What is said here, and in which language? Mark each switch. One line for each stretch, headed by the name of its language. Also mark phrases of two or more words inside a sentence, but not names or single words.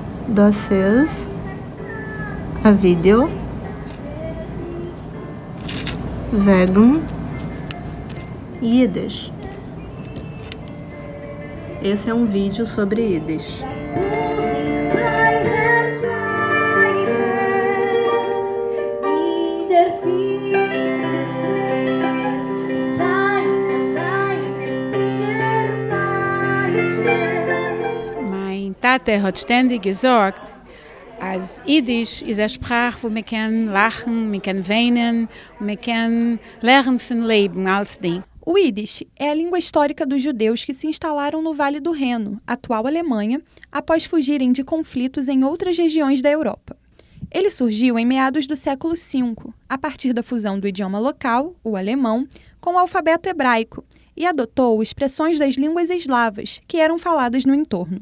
Yiddish: דאָס איז אַ ווידעאָ וועגן ייִדיש.
Portuguese: Esse é um vídeo sobre Yiddish.
Yiddish: מײַן טאַטע האָט שטענדיק געזאָגט, אַלס ייִדיש איז אַ שפּראַך, וווּ מען קען לאַכן, מען קען וויינען, מען קען לערנען פֿון לעבן אַלס דינג.
Portuguese: O Yiddish é a língua histórica dos judeus que se instalaram no Vale do Reno, atual Alemanha, após fugirem de conflitos em outras regiões da Europa. Ele surgiu em meados do século V, a partir da fusão do idioma local, o alemão, com o alfabeto hebraico, e adotou expressões das línguas eslavas, que eram faladas no entorno.